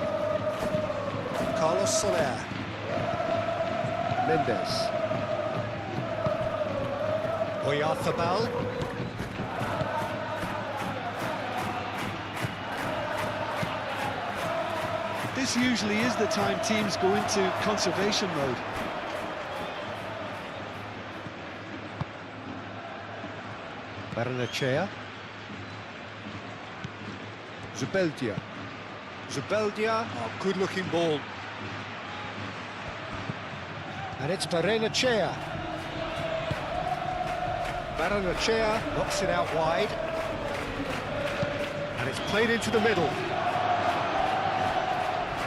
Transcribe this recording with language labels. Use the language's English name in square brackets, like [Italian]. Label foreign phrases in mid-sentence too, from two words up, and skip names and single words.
[English] Carlos Soler. Mendes. Oyarzabal. This usually is the time teams go into conservation mode. Barrenechea. Zubeldia. Zubeldia, oh, good-looking ball. And it's Barrenechea. Barrenechea knocks it out wide. And it's played into the middle.